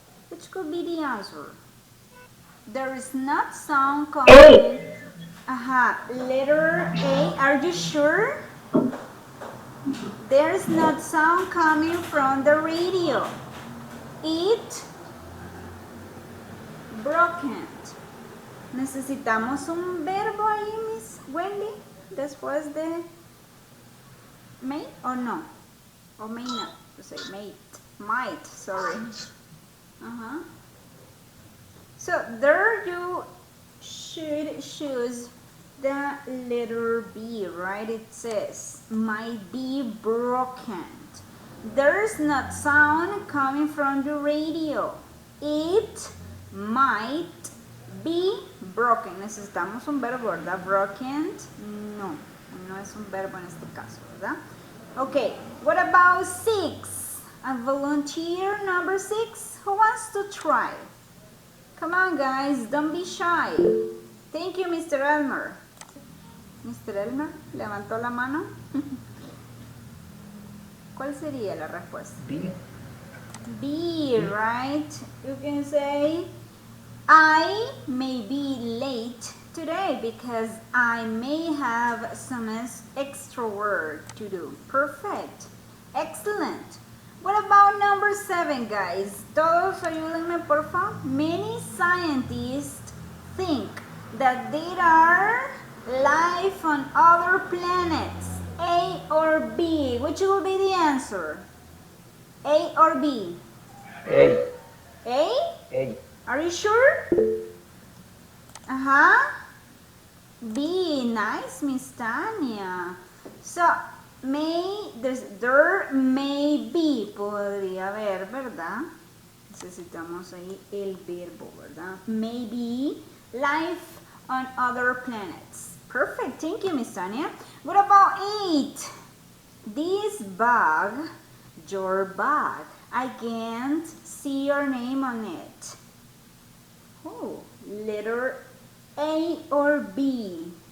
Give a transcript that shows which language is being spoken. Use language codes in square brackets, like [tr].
[en] Which could be the answer? There is not sound coming. Letter A. Are you sure? There is not sound coming from the radio. It broken. [es] Necesitamos un verbo ahí, Miss Wendy, después de may o no. [en] or may not. Say might, sorry. So there you should choose the letter B, right? It says might be broken. There's not sound coming from the radio. It might be broken. [es] Necesitamos un verbo, ¿verdad? [en] Broken, [es] no es un verbo en este caso, ¿verdad? [en] Okay, what about 6? A volunteer number 6? Who wants to try? Come on, guys, don't be shy. Thank you, Mr. Elmer. Mr. [es] Elmer, levantó la mano. ¿Cuál sería la respuesta? [en] B. B, right? You can say, I may be late today because I may have some extra work to do. Perfect. Excellent. What about number 7, guys? [es] Todos ayúdenme, por favor. [en] Many scientists think that there are life on other planets. A or B? Which will be the answer? A or B? A. A? A. Are you sure? B. Nice, Miss Tania. So, there may be, [es] podría haber, ¿verdad? Necesitamos ahí el verbo, ¿verdad? [en] Maybe life on other planets. Perfect, thank you, Miss Tania. What about 8? This bag, your bag. I can't see your name on it. Oh, letter A or B?